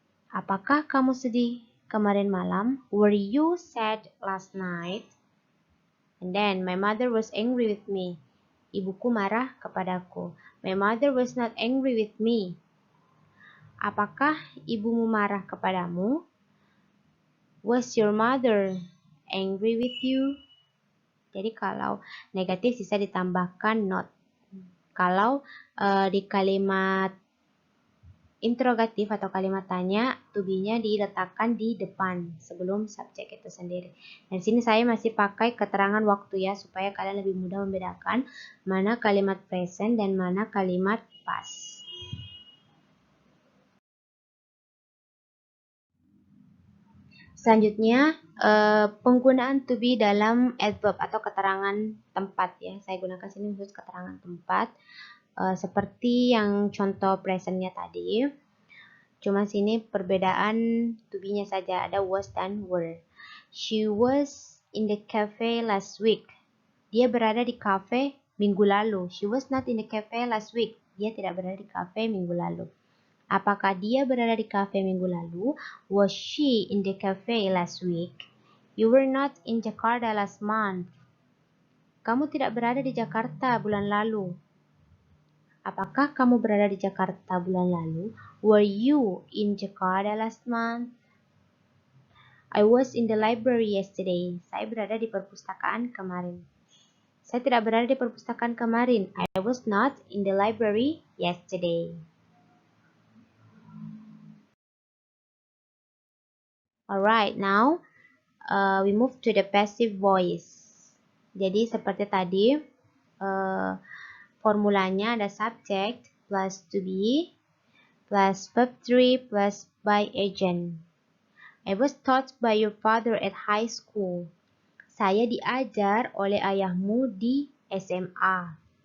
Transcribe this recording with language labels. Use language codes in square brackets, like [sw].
[id] Apakah kamu sedih kemarin malam? [en] Were you sad last night? And then, my mother was angry with me. [id] Ibuku marah kepadaku. [en] My mother was not angry with me. [id] Apakah ibumu marah kepadamu? [en] Was your mother angry with you? [id] Jadi kalau negatif bisa ditambahkan not. Kalau di kalimat interrogatif atau kalimat tanya, to be-nya diletakkan di depan sebelum subjek itu sendiri. Dan sini saya masih pakai keterangan waktu ya, supaya kalian lebih mudah membedakan mana kalimat present dan mana kalimat past. Selanjutnya, penggunaan to be dalam adverb atau keterangan tempat ya. Saya gunakan sini khusus keterangan tempat. Seperti yang contoh presentnya tadi. Cuma sini perbedaan to be-nya saja, ada was dan were. [en] She was in the cafe last week. [id] Dia berada di cafe minggu lalu. [en] She was not in the cafe last week. [id] Dia tidak berada di cafe minggu lalu. Apakah dia berada di cafe minggu lalu? [en] Was she in the cafe last week? You were not in Jakarta last month. [id] Kamu tidak berada di Jakarta bulan lalu. Apakah kamu berada di Jakarta bulan lalu? [en] Were you in Jakarta last month? I was in the library yesterday. [id] Saya berada di perpustakaan kemarin. Saya tidak berada di perpustakaan kemarin. [en] I was not in the library yesterday. Alright, now we move to the passive voice. [id] Jadi seperti tadi, formulanya ada subject plus to be plus verb 3 plus by agent. [en] I was taught by your father at high school. [id] Saya diajar oleh ayahmu di SMA.